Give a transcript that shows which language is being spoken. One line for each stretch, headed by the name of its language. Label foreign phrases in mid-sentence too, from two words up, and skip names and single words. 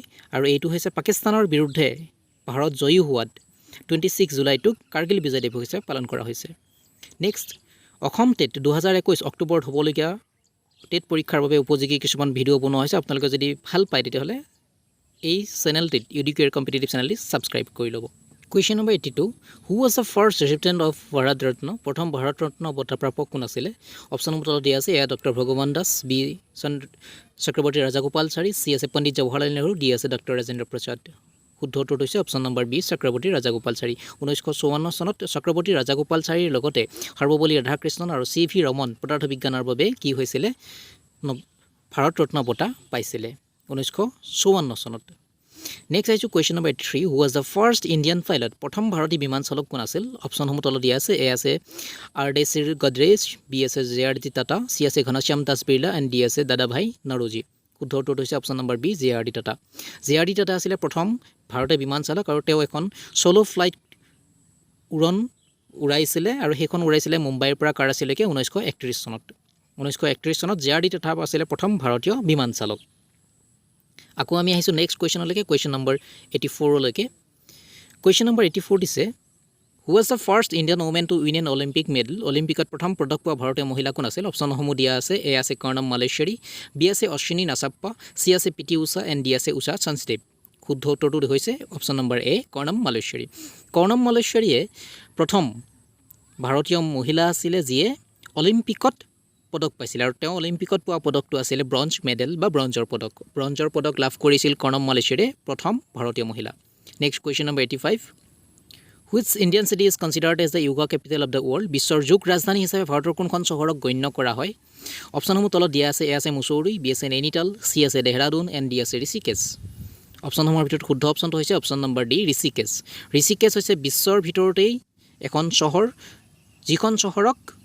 Assamese: আৰু এইটো হৈছে পাকিস্তানৰ বিৰুদ্ধে ভাৰত জয়ী হোৱাত 26 জুলাইটো কাৰ্গিল বিজয় দিৱস হিচাপে পালন কৰা হৈছে নেক্সট অসম টেট 2021 অক্টোবৰত হ'বলগীয়া টেট পৰীক্ষাৰ বাবে উপযোগী কিছুমান ভিডিঅ' বনোৱা হৈছে আপোনালোকে যদি ভাল পায় তেতিয়াহ'লে এই চেনেলটিত এডুকেৰ কম্পিটিটিভ চেনেলটি সাবস্ক্ৰাইব কৰি ল'ব
English: Question number 82 Who was the first recipient of Bharat Ratna
Assamese: প্ৰথম ভাৰত ৰত্ন বঁটা প্ৰাপক কোন আছিল
English: option number
Assamese: দিয়া আছে এ ডক্টৰ ভগৱান দাস বি চক্ৰৱৰ্তী ৰাজাগোপালচাৰী চি আছে পণ্ডিত জৱাহৰলাল নেহৰু ডি আছে ডক্টৰ ৰাজেন্দ্ৰ প্ৰসাদ শুদ্ধ উত্তৰটো হৈছে অপচন নম্বৰ বি চক্ৰৱৰ্তী ৰাজাগোপালচাৰী 1954 চনত চক্ৰৱৰ্তী ৰাজাগোপালচাৰীৰ লগতে সৰ্বপল্লী ৰাধাকৃষ্ণন আৰু চি ভি ৰমন পদাৰ্থ বিজ্ঞানৰ বাবে কি হৈছিল ভাৰত ৰত্ন বঁটা পাইছিল 1954 চনত
English: Next is question number 3 Who was the first Indian pilot
Assamese: প্ৰথম ভাৰতীয় বিমান চালক কোন আছিল অপচন সমূহ তলত দিয়া আছে এ আছে R.D.C. Godrej বি আছে J.R.D. Tata চি আছে ঘনশ্যাম দাস বিৰলা and ডি আছে দাদাভাই নৰোজী শুদ্ধ উত্তৰটো হৈছে
English: option number
Assamese: বি J.R.D. Tata J.R.D. Tata আছিল প্ৰথম ভাৰতীয় বিমান চালক আৰু তেওঁ এখন সোলো ফ্লাইট উৰণ উৰাইছিল আৰু সেইখন উৰাইছিল মুম্বাইৰ পৰা কৰাচীলৈকে 1931 চনত 1931 চনত J.R.D. Tata আছিল প্ৰথম ভাৰতীয় বিমান চালক আকৌ আমি আহিছো
English: next questionলৈকে question number 84
Assamese: লৈকে
English: question number 84
Assamese: দিছে
English: Who was the first Indian woman to win an Olympic medal
Assamese: অলিম্পিকত প্ৰথম পদক পোৱা ভাৰতীয় মহিলা কোন আছিল অপচন সমূহ দিয়া আছে এ আছে কৰ্ণম মালেশ্বৰী বি আছে অশ্বিনী নাচাপ্পা চি আছে পিটি উষা এণ্ড ডি আছে উষা চান্সদেৱ শুদ্ধ উত্তৰটো হৈছে
English: option number
Assamese: এ কৰ্ণম মালেশ্বৰীয়ে প্ৰথম ভাৰতীয় মহিলা আছিল যিয়ে অলিম্পিকত পদক পাইছিল আৰু তেওঁ অলিম্পিকত পোৱা পদকটো আছিল
English: bronze medal
Assamese: বা ব্ৰঞ্জৰ পদক লাভ কৰিছিল কৰ্ণম মালেশ্বৰীয়ে প্ৰথম ভাৰতীয় মহিলা
English: next question number 85 Which Indian city is considered as the yoga capital of the world
Assamese: বিশ্বৰ যোগ ৰাজধানী হিচাপে ভাৰতৰ কোনখন চহৰক গণ্য কৰা হয় অপচনসমূহ তলত দিয়া আছে এ আছে মুছৌৰী বি আছে নৈনিতাল চি আছে দেহৰাদুন এণ্ড ডি আছে ঋষিকেশ অপচনসমূহৰ ভিতৰত শুদ্ধ অপচনটো হৈছে
English: option number
Assamese: ডি ঋষিকেশ হৈছে বিশ্বৰ ভিতৰতেই এখন চহৰ যিখন চহৰক